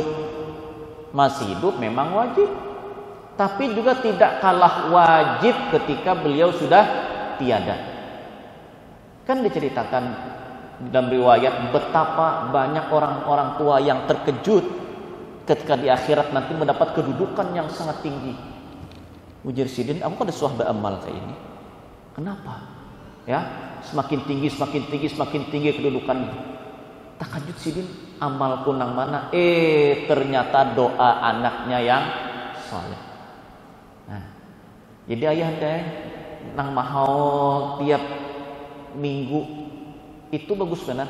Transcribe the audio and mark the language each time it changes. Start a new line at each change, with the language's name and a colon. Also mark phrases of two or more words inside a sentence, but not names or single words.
Indonesian: Masih hidup memang wajib, tapi juga tidak kalah wajib ketika beliau sudah tiada. Kan diceritakan dalam riwayat betapa banyak orang-orang tua yang terkejut ketika di akhirat nanti mendapat kedudukan yang sangat tinggi.
Banjar: Ujar Sidin, aku kan suah beramal kayak ini.
Indonesian: Kenapa? Ya, semakin tinggi kedudukannya.
Banjar: Takajud Sidin, amalku nang mana?
Indonesian: Ternyata doa anaknya yang saleh.
Banjar: Nah, jadi ayah teh nang mahal tiap minggu itu bagus benar.